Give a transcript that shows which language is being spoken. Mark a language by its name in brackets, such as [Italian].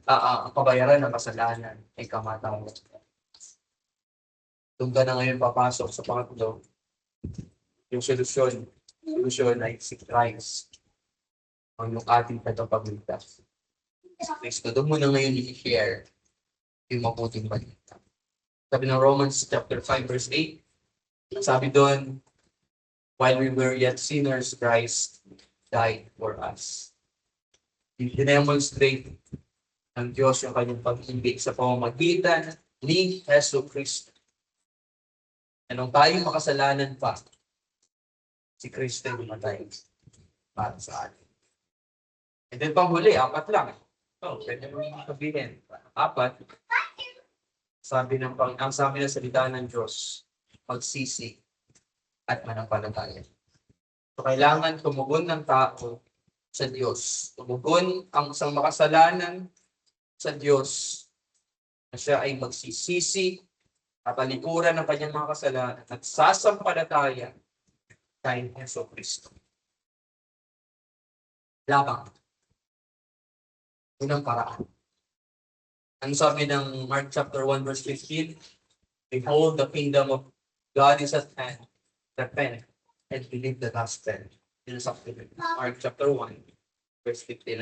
[Filipino] Ang kabayaran ng kasalanan ay kamatayan. Doon ka na ngayon papasok sa pangatlo. Yung solusyon ay si Christ. Ang yung ating tagapagligtas. Si Kristo, doon mo na ngayon i-share yung mabuting balita. Sabi ng [English] Romans chapter 5 verse 8, [Filipino] sabi doon, [English] while we were yet sinners, Christ died for us. [Filipino] I-demonstrate ng Diyos yung kanyang pag-ibig sa pamamagitan ni Jesucristo. Anong tayo makasalanan pa, si Kristo yung matay para sa atin. [English] And then [Filipino] panghuli, 4 lang. Pwede mo sabihin. 4, ang sabi ng salita ng Diyos, magsisi at manampalataya. So kailangan tumugon ng tao sa Diyos. Tumugon ang isang makasalanan sa Diyos na siya ay magsisisi at talikuran ng kanyang mga kasalanan at sasampalataya kay Hesus Kristo. Lamang. Yun ang paraan. Ang sabi ng [English] Mark chapter 1 verse 15, behold, the kingdom of God is at hand. Repent and believe the gospel. [Filipino] Yun ang sabi ng Mark chapter 1 verse 15.